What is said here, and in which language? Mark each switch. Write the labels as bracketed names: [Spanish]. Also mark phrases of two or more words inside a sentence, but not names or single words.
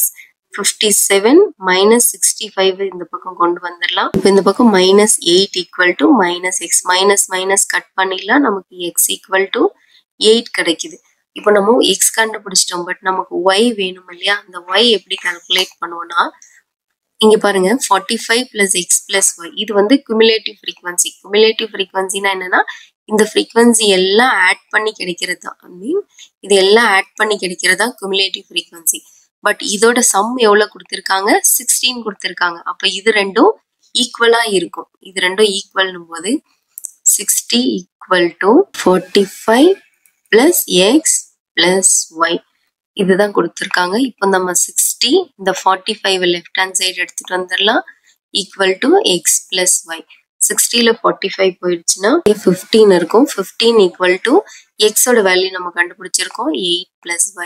[Tamil] 57 minus 65 இந்த பக்கம் கொண்டு வந்துடலாம். இப்போ இந்த பக்கம் [English] minus 8 equal to minus x. minus minus [Tamil] கட் பண்ணிடலாம். நமக்கு [English] x equal to 8 [Tamil] கிடைக்குது. இப்போ நம்ம x கண்டுபிடிச்சிட்டோம். பட் நமக்கு y வேணும் இல்லையா, அந்த y எப்படி கால்குலேட் பண்ணுவோம்னா இங்க பாருங்க [English] 45 plus x plus y. [Tamil] இது வந்து [English] cumulative frequency. Cumulative frequency [Tamil] என்னன்னா இந்த frequency எல்லாம் ஆட் பண்ணி கிடைக்கிறது தான். [English] I mean [Tamil] இது எல்லாம் ஆட் பண்ணி கிடைக்கிறது தான் [English] cumulative frequency. [Tamil] பட் இதோட சம் எவ்வளவு கொடுத்திருக்காங்க? 16 கொடுத்திருக்காங்க. அப்ப இது ரெண்டும் ஈக்குவலா இருக்கும். இது ரெண்டும் ஈக்குவல்னும் போது [English] 60 equal to 45 plus x plus y. [Tamil] இதுதான் கொடுத்திருக்காங்க. இப்போ நம்ம 60 இந்த 45 [English] left hand side [Tamil] எடுத்துட்டு வந்துடலாம். [English] equal to x plus y. [Tamil] 60ல 45 போயிடுச்சுன்னா 15 இருக்கும். 15 [English] equal to [Tamil] எக்ஸோட வேல்யூ நம்ம கண்டுபிடிச்சிருக்கோம் [English] 8 plus y.